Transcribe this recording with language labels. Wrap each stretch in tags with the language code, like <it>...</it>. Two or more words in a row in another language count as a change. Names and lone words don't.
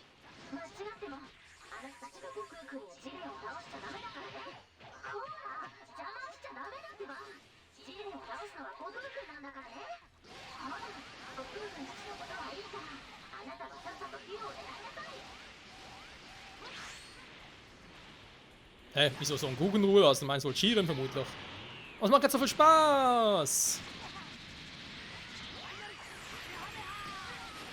<ja>間違ってもあなたたちが悟空君やジレンを倒しちゃダメだからね。ほら邪魔しちゃダメだってば。ジレンを倒すのは悟空君なんだからね。ほら悟空君たちのことはいいからあなたはさっさとヒューを狙いなさい。</ja> <de>Hä, wieso so ein Guggenruhe? Also du meinst wohl Jiren vermutlich. Was macht jetzt so viel Spaß?</de>